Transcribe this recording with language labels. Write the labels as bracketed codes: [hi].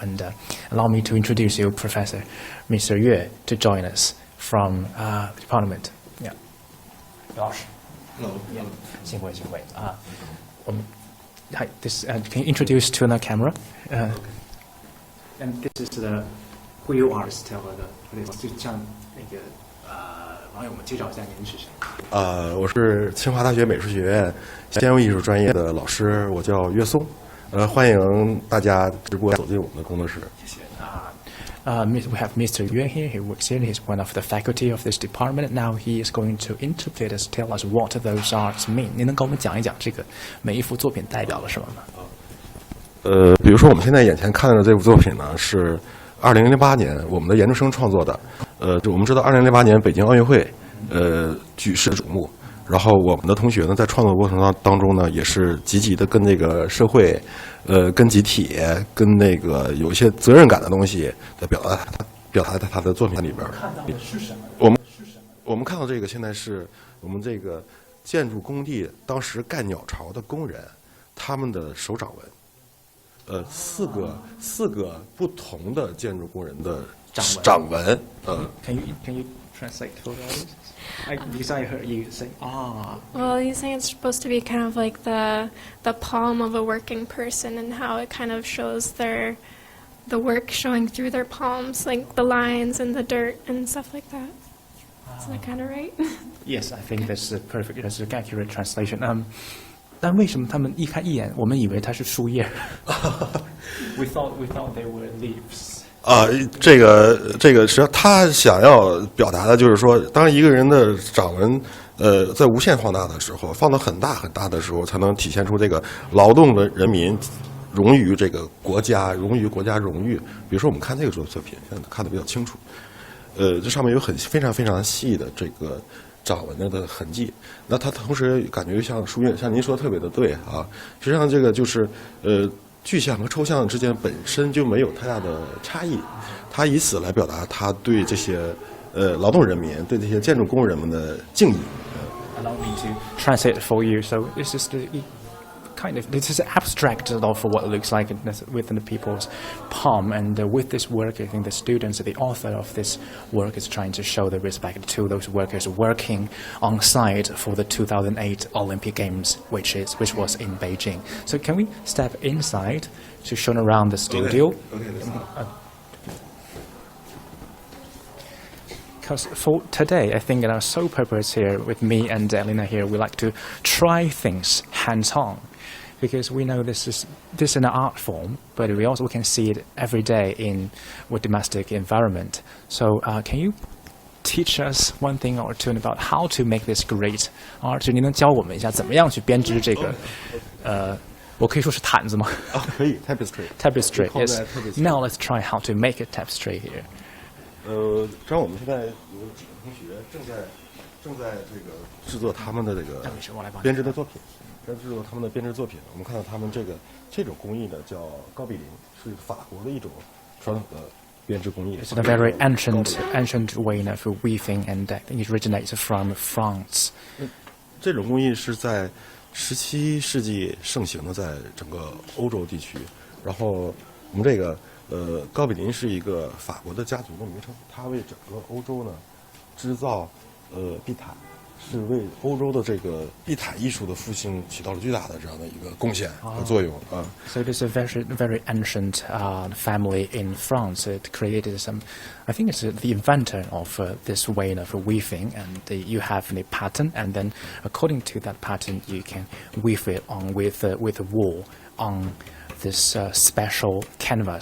[en] And allow me to introduce you, Professor Mr. Yue, to join us from the department. Yeah. Hello. Yeah. [zh] 幸会。 [en] Hi. This can you introduce to the camera? And this is the who you are. Tell the [zh] 就像那个网友们介绍一下您是谁。我是清华大学美术学院纤维艺术专业的老师，我叫岳松。欢迎大家直播走进我们的工作室。谢谢。 [en] We have Mr. Yue here. He works here. He's one of the faculty of this department. Now he is going to interpret us, tell us what those arts mean. [zh] 您能跟我们讲一讲这个每一幅作品代表了什么吗？比如说我们现在眼前看到的这幅作品呢，是2008年我们的研究生创作的。我们知道2008年北京奥运会，举世瞩目。然后我们的同学呢，在创作过程当中呢，也是积极的跟这个社会，跟集体，跟那个有一些责任感的东西来表达在他的作品里边。看到的是什么？我们看到这个现在是我们这个建筑工地当时盖鸟巢的工人，他们的手掌纹，四个不同的建筑工人的掌纹。 [en] Can you translate for us? Because I heard you say, Well, he's saying it's supposed to be kind of like the palm of a working person, and how it kind of shows the work showing through their palms, like the lines and the dirt and stuff like that. Is that kind of right? Yes, I think that's perfect. That's an accurate translation. [zh] 但为什么他们一看一眼，我们以为它是树叶？ [en] We thought they were leaves. [zh] 这个实际上他想要表达的就是说，当一个人的掌纹在无限放大的时候，放到很大很大的时候，才能体现出这个劳动的人民荣于这个国家，荣于国家荣誉。比如说我们看这个作品，现在看得比较清楚。这上面有非常非常细的这个掌纹的痕迹。那它同时感觉像树叶，像您说的特别的对啊。实际上这个就是具象和抽象之间本身就没有太大的差异，他以此来表达他对这些劳动人民、对这些建筑工人们的敬意。 [en] Allow me to translate for you. So this is the kind of, this is abstract of what it looks like within the people's palm. And with this work, I think the students, the author of this work is trying to show the respect to those workers working on site for the 2008 Olympic Games, which was in Beijing. So can we step inside to show around the studio? Because for today, I think in our sole purpose here with me and Elena here, we like to try things hands-on, because we know this is an art form, but we can see it every day in our domestic environment. So can you teach us one thing or two about how to make this great art? [zh] 你能教我们一下怎么样去编织这个我可以说是毯子吗？可以 tapestry. [en] Tapestry. Yes. Now let's try how to make a tapestry here. [zh] 正好我们现在有几个同学正在这个制作他们的这个编织的作品，我们看到他们这种工艺呢叫高比林，是法国的一种传统的编织工艺。 [en] It's a very ancient way of weaving, and I think it originates from France. [zh] 这种工艺是在17世纪盛行的，在整个欧洲地区。然后我们这个高比林是一个法国的家族的名称，它为整个欧洲呢制造地毯，是为欧洲的这个地毯艺术的复兴起到了巨大的这样的一个贡献和作用啊。 [en] So it is a very ancient family in France. It created some, I think it's the inventor of this way of weaving, and you have a pattern, and then according to that pattern you can weave it on with wool on this special canvas.